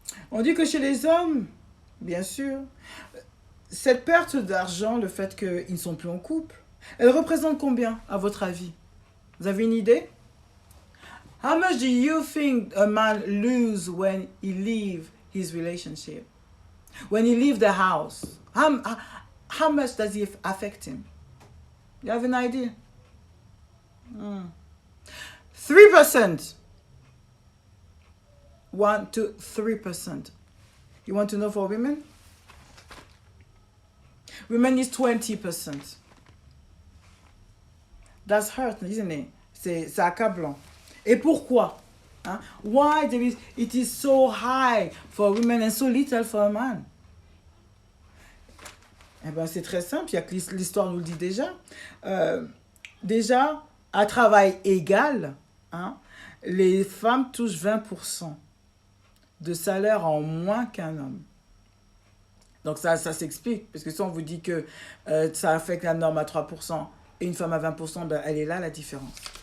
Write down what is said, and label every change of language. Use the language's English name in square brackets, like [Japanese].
[French] On dit que chez les hommes, bien sûr, cette perte d'argent, le fait qu'ils ne sont plus en couple, elle représente combien, à votre avis? Vous avez une idée? [English] How much do you think a man lose when he leaves his relationship? When he leaves the house? How much does it affect him? You have an idea? 3%. 1 to 3%. You want to know for women? Women is 20%. That's hurt, isn't it? [French] C'est accablant. Et pourquoi? Hein? [English] Why it is so high for women and so little for a man? [French] Eh ben, c'est très simple, il y a que l'histoire nous le dit déjà. Déjà, à travail égal, hein, les femmes touchent 20% de salaire en moins qu'un homme. Donc ça s'explique, parce que si on vous dit que ça affecte un homme à 3% et une femme à 20%, ben, elle est là la différence.